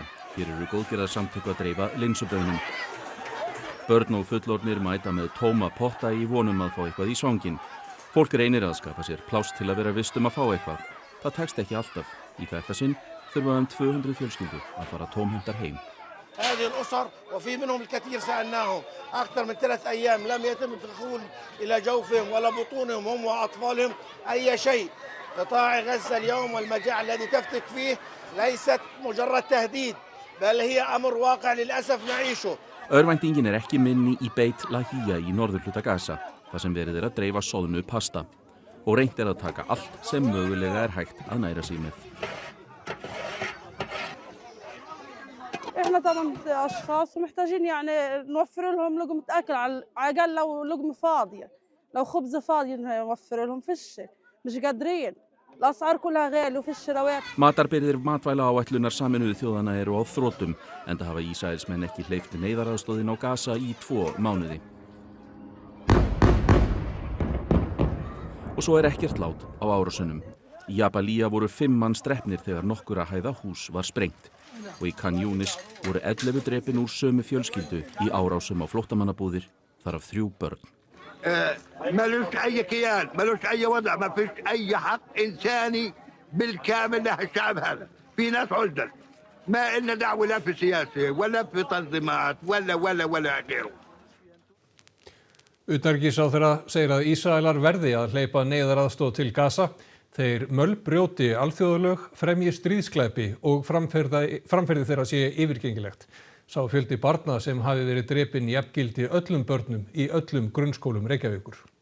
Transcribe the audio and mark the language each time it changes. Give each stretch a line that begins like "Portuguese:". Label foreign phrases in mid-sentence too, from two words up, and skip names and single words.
Icelandic: Hér eru góðgerðarsamtök að dreifa linsubrauðnum. Börn og fullorðnir mæta með tóma potta í vonum að fá eitthvað í svanginn. Fólk reynir að skapa sér pláss til að vera viss að fá eitthvað. Það tekst ekki alltaf. Í þetta sinn þurfa 200 fjölskyldur að fara tómhentar heim.
Arabic: هذه الأسر وفي منهم الكثير سألناهم أكثر من 3 أيام لم يتم الدخول إلى جوفهم ولا بطونهم هم وأطفالهم أي شيء. قطاع غزة اليوم والمجاعة الذي تفتك فيه ليست مجرد تهديد بل هي أمر واقع للأسف نعيشه.
Icelandic: Örvæntingin er ekki minni í Beit Lahia í norðurhluta Gaza, þar sem verið að dreifa soðnu pasta og reynt að taka allt sem mögulega hægt að næra sig með.
Arabic: احنا طبعا اشخاص محتاجين يعني نوفر لهم لقمة اكل على الاقل لو لقمة فاضية لو خبز فاضي نوفر لهم فيش مش قادرين الاسعار كلها غالية وفيش رواتب.
Icelandic: Matarbirgðir matvælaáætlunar Sameinuðu þjóðanna eru á þrotum enda hafa Ísraelsmenn ekki hleypt neyðaraðstoðin á Gaza í 2 mánuði. Og svo ekkert lát á árásunum. Í Jabalía voru 5 manns drepnir þegar nokkurra hæða hús var sprengt. Og í Khan Yunis voru 11 drepin úr sömu fjölskyldu í árásum á flóttamannabúðir, þar af 3 börn.
Arabic: ملوش أي كيان ملوش أي وضع ما فيش أي حق إنساني بالكامل لهالشعب هذا في ناس عزل ما إلنا دعوة لا في سياسة ولا في تنظيمات ولا غيره.
Icelandic: Utanríkisráðherra segir að Ísraelar verði að hleypa neyðaraðstoð til Gaza. Þeir mölbrjóti alþjóðalög, fremji stríðsglæpi og framferði þeirra sé yfirgengilegt. Sá fjöldi barna sem hafi verið drepin jafngildi öllum börnum í öllum grunnskólum Reykjavíkur.